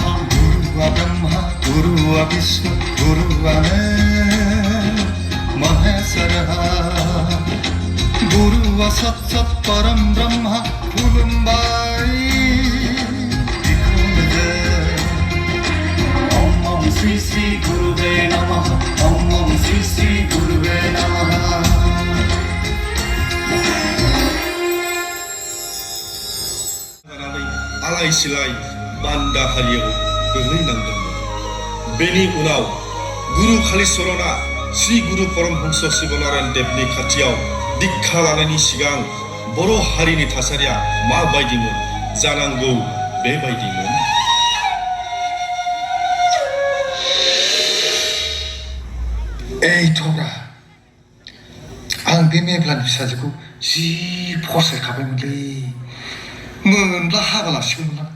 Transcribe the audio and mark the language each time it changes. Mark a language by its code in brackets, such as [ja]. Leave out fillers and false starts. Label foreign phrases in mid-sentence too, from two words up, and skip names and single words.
[sa] गुरु ब्रह्मा गुरु विष्णु गुरु महेश्वर गुरु सत् सत् परम ब्रह्म खुलुमबाय ओम श्री श्री गुरुवे नमः। ओम श्री श्री गुरुवे नमः। [brx] आलाय सिलाय बान्दा हारियाव गोग्लैनांदोंमोन। बेनि उनाव गुरु कालीचरणआ श्री गुरु परमहंस शिवनारायण देवनि खाथियाव दीक्षा लानायनि सिगां बर' हारिनि थासारिया माबायदिमोन जानांगौ बेबायदिमोन। ओइ थब्रा आं बे मेब्लानि फिसाजोखौ जि फसायखाबायमोनलै मोनब्ला हाबा लासिगौमोन आं।